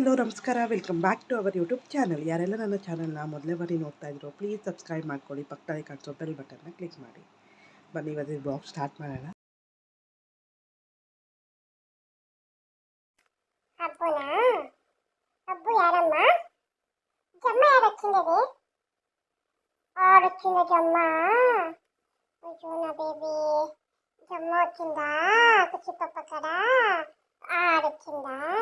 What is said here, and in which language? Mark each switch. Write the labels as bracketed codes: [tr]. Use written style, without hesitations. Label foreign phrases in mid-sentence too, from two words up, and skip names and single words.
[kn] ನಮಸ್ಕಾರ, [en] welcome back to our YouTube channel. [kn] ಯಾರೆಲ್ಲ ನನ್ನ ಚಾನಲ್ನ ಮೊದಲೇ ಬಾರಿ ನೋಡ್ತಾ ಇದ್ರು [en] please subscribe [kn] ಮಾಡ್ಕೊಳ್ಳಿ, ಪಕ್ಕದಲ್ಲಿ ಕಾಣಿಸೋ [en] bell button [kn] ಕ್ಲಿಕ್ ಮಾಡಿ. ಬನ್ನಿ ಇವತ್ತು [en] vlog start [kn] ಮಾಡೋಣ. [te] అబ్బు యారమ్మా జమ్మ యారొచ్చింది ఆడొచ్చిందా జమ్మ అయ్యో నా బేబీ జమ్మ వచ్చిందా కుచ్చి పప్ప కదా ఆడొచ్చిందా